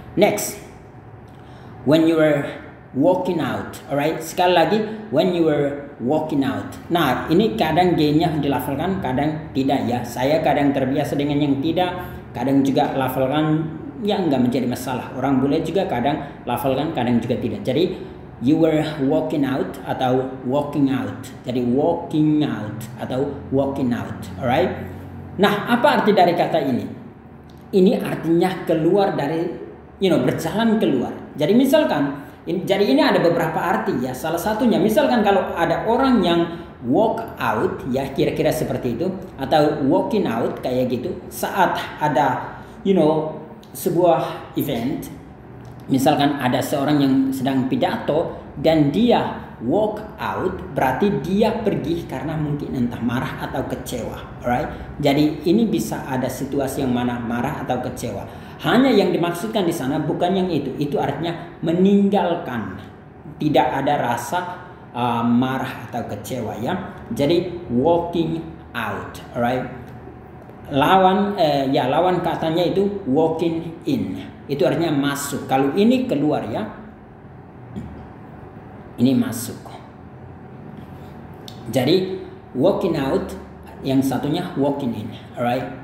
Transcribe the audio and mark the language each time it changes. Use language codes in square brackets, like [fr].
[en] Next, when you were walking out, alright? [id] Sekali lagi, [en] when you were walking out. [id] Nah ini kadang G-nya dilafalkan, kadang tidak ya. Saya kadang terbiasa dengan yang tidak, kadang juga lafalkan ya nggak menjadi masalah. Orang bule juga kadang lafalkan, kadang juga tidak. [en] Jadi you were walking out atau walking out. Jadi walking out atau walking out, alright? [id] Nah apa arti dari kata ini? Ini artinya keluar dari, berjalan keluar. Jadi misalkan, jadi ini ada beberapa arti ya. Salah satunya misalkan kalau ada orang yang walk out ya, kira-kira seperti itu, atau walking out kayak gitu saat ada sebuah event. Misalkan ada seorang yang sedang pidato dan dia walk out, berarti dia pergi karena mungkin entah marah atau kecewa, alright? Jadi ini bisa ada situasi yang mana marah atau kecewa. Hanya yang dimaksudkan di sana bukan yang itu artinya meninggalkan, tidak ada rasa marah atau kecewa ya. [en] Jadi walking out, alright? [id] Lawan katanya itu walking in, itu artinya masuk. Kalau ini keluar ya, ini masuk. [en] Jadi walking out, [id] yang satunya [en] walking in, alright?